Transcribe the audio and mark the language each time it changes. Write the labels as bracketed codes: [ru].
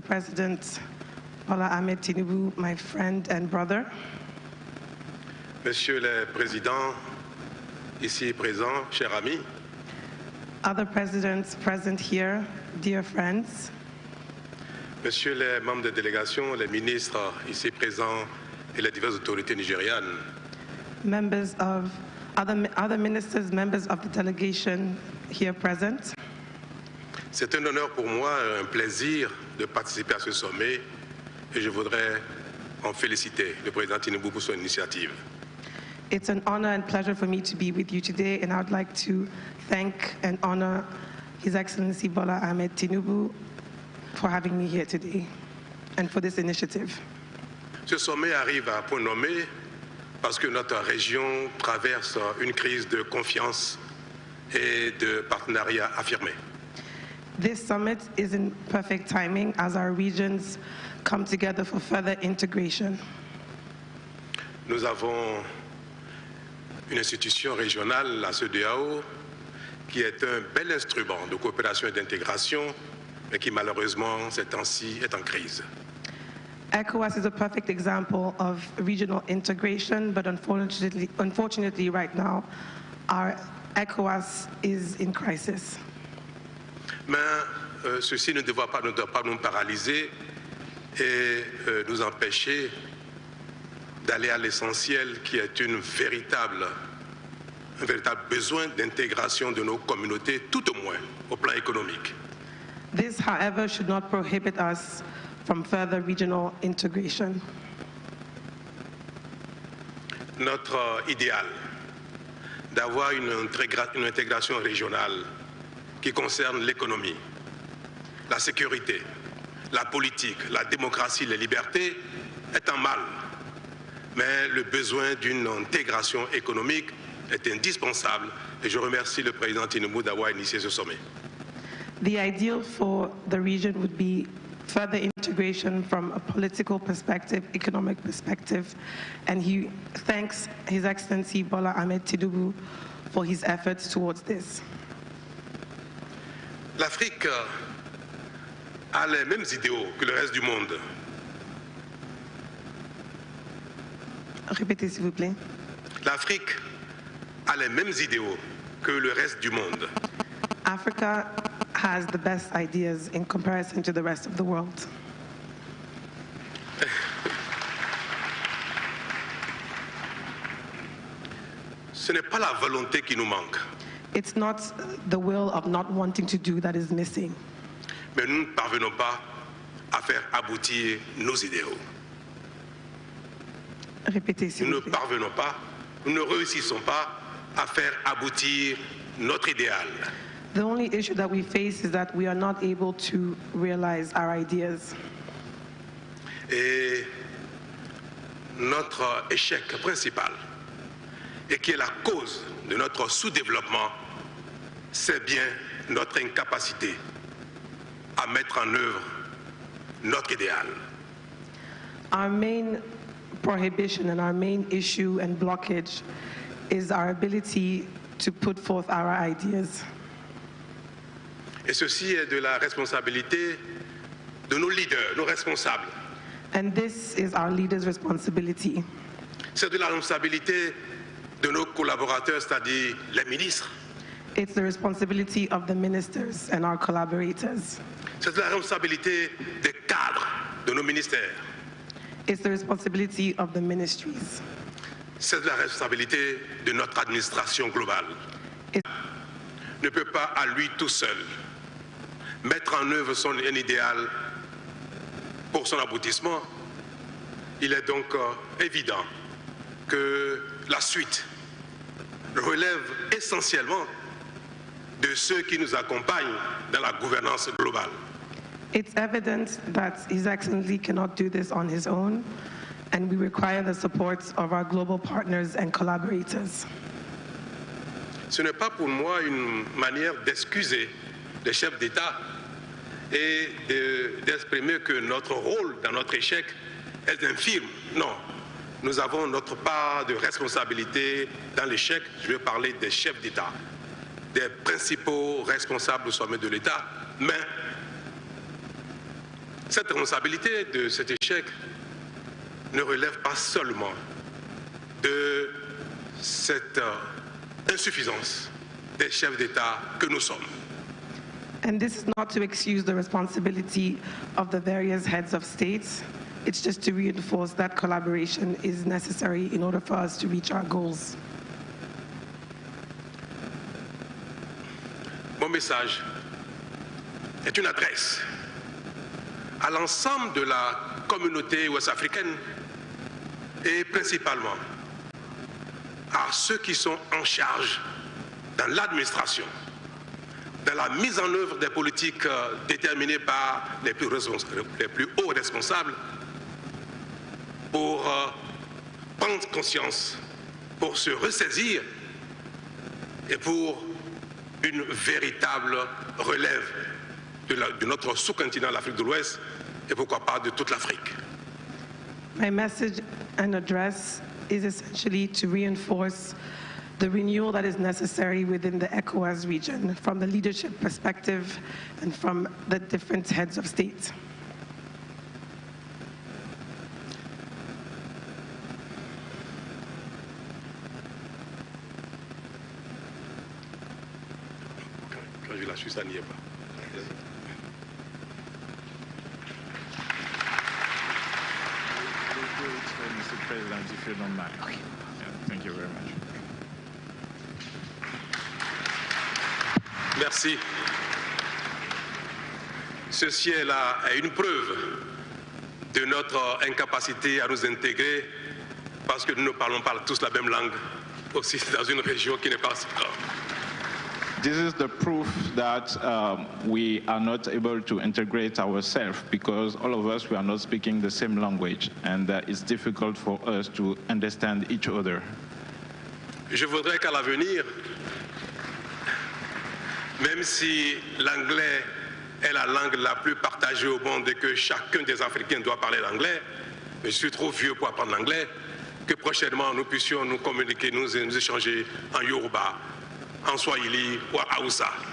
[en] President Bola Ahmed Tinubu, my friend and brother, [fr] Monsieur le Président ici présent, cher ami, [en] other presidents present here, dear friends, [fr] Monsieur les membres de délégation, les ministres ici présents et les diverses autorités nigérianes, [en] members of other ministers, members of the delegation here present. [fr] c'est un honneur pour moi, un plaisir de participer à ce sommet et je voudrais en féliciter le président Tinubu pour son initiative. [en] It's an honor and pleasure for me to be with you today, and I would like to thank and honor His Excellency Bola Ahmed Tinubu for having me here today and for this initiative. [fr] Ce sommet arrive à point nommé parce que notre région traverse une crise de confiance et de partenariat affirmé. [en] This summit is in perfect timing as our regions come together for further integration. [fr] Nous avons une institution régionale, la CEDEAO, qui est un bel instrument de coopération et d'intégration, mais qui malheureusement, ces temps-ci, est en crise. [en] ECOWAS is a perfect example of regional integration, but unfortunately right now, our ECOWAS is in crisis. [fr] Mais ceci ne doit pas nous paralyser et nous empêcher d'aller à l'essentiel qui est un véritable besoin d'intégration de nos communautés, tout au moins au plan économique. [en] This, however, should not prohibit us from further regional integration. [fr] Notre idéal d'avoir une intégration régionale qui concerne l'économie, la sécurité, la politique, la démocratie, les libertés est en mal. Mais le besoin d'une intégration économique est indispensable et je remercie le président Tinubu d'avoir initié ce sommet. [en] The ideal for the region would be further integration from a political perspective, economic perspective, and he thanks His Excellency Bola Ahmed Tinubu for his efforts towards this. [fr] L'Afrique a les mêmes idéaux que le reste du monde. Répétez s'il vous plaît. L'Afrique a les mêmes idéaux que le reste du monde. [en] Africa has the best ideas in comparison to the rest of the world. [fr] Ce n'est pas la volonté qui nous manque. [en] It's not the will of not wanting to do that is missing. [fr] Mais nous ne parvenons pas à faire aboutir nos idéaux. Répétez s'il Nous vous ne plaît. parvenons pas, nous ne réussissons pas à faire aboutir notre idéal. [en] The only issue that we face is that we are not able to realize our ideas. [fr] Et notre échec principal, et qui est la cause de notre sous-développement, c'est bien notre incapacité à mettre en œuvre notre idéal. [en] Our main prohibition and our main issue and blockage is our ability to put forth our ideas. [fr] Et ceci est de la responsabilité de nos leaders, nos responsables. [en] And this is our leaders' responsibility. [fr] C'est de la responsabilité de nos collaborateurs, c'est-à-dire les ministres. [en] It's the responsibility of the ministers and our collaborators. [fr] C'est de la responsabilité des cadres de nos ministères. [en] It's the responsibility of the ministries. [fr] C'est de la responsabilité de notre administration globale. [en] It- [fr] Ne peut pas à lui tout seul mettre en œuvre un idéal pour son aboutissement. Il est donc évident que la suite relève essentiellement de ceux qui nous accompagnent dans la gouvernance globale. It's evident that His Excellency cannot do this on his own, and we require the support of our global partners and collaborators. Ce n'est pas pour moi une manière d'excuser les chefs d'État et d'exprimer que notre rôle dans notre échec est infime. Non, nous avons notre part de responsabilité dans l'échec. Je vais parler des chefs d'État, des principaux responsables au sommet de l'État. Mais cette responsabilité de cet échec ne relève pas seulement de cette insuffisance des chefs d'État que nous sommes. [en] And this is not to excuse the responsibility of the various heads of states. It's just to reinforce that collaboration is necessary in order for us to reach our goals. [fr] Mon message est une adresse à l'ensemble de la communauté ouest-africaine et principalement à ceux qui sont en charge dans l'administration, dans la mise en œuvre des politiques déterminées par les plus hauts responsables pour prendre conscience, pour se ressaisir et pour une véritable relève de notre sous-continent, l'Afrique de l'Ouest, et pourquoi pas de toute l'Afrique. [en] My message and address is essentially to reinforce the renewal that is necessary within the ECOWAS region from the leadership perspective and from the different heads of state. [fr] Quand je la suis, ça n'y est pas. [en] Mr. President, if you don't mind. Okay. Yeah, thank you very much. [fr] Merci. Ceci est là une preuve de notre incapacité à nous intégrer parce que nous ne parlons pas tous la même langue, aussi dans une région qui n'est pas si grande. [en] This is the proof that we are not able to integrate ourselves because all of us, we are not speaking the same language and it's difficult for us to understand each other. [fr] Je voudrais qu'à l'avenir, même si l'anglais est la langue la plus partagée au monde et que chacun des Africains doit parler l'anglais, mais je suis trop vieux pour apprendre l'anglais, que prochainement nous puissions nous communiquer, nous échanger en Yoruba, en Swahili ou en Hausa.